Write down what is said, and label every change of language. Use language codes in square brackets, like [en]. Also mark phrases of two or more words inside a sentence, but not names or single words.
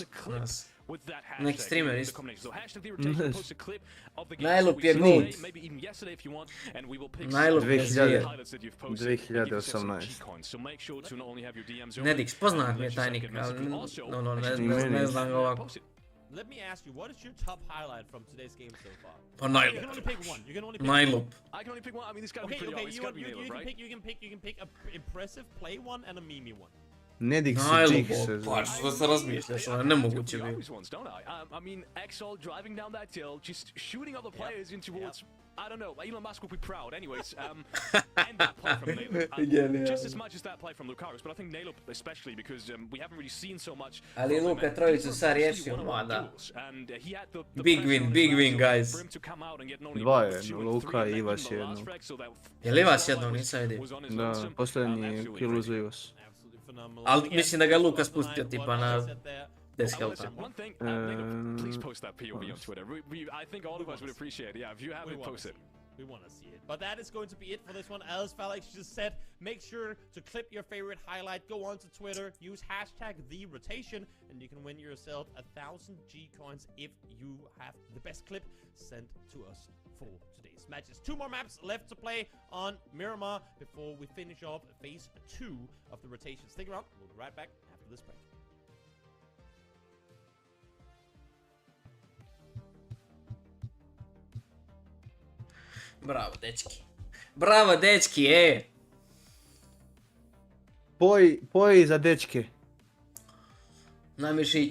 [hr] Neki streamer isto. Najlup je gold. Najlup je zvijer. 2018. Nedix, poznat mi je tajnik, ali ne znam ga ovako. [en] Let me ask you, what is your top highlight from today's game so far? Najlup. You can only pick one. Najlup. I can only pick one. I mean, this guy be pretty obvious. You can pick a impressive play one and a meme one. [hr] Nedix i Jix. Pa što se razmišljaš, ono je nemoguće bi. [en] I mean, Exol driving down that hill, just shooting other players in towards I don't know. Elon Musk will be proud. Anyways, and that play from Nailop. Just as much as that play from Lukaris, but I think Nailop especially because we haven't really seen so much. [hr] Ali Luka trojicu sad riješio, da. [en] Big win, guys. [hr] Dva je, Luka i Ivas je jedno. Je li Ivas jednog, nisam vidio. Da, posljednji kill uzu Ivas. Ali mislim da ga Luka spustio tipa na 10 helta. [en] Please post that POV on Twitter. I think all of us would appreciate it. Yeah, if you have it, post it. We want to see it. But that is going to be it for this one. As Felix just said, make sure to clip your favorite highlight, go on to Twitter, use hashtag #TheRotation, and you can win yourself 1,000 G coins if you have the best clip sent to us for today's matches. 2 more maps left to play on Miramar before we finish off phase 2 of the rotation. Stick around, we'll be right back after this break. [hr] Bravo, dečki. Bravo, dečki, Poj za dečke. Na mišić.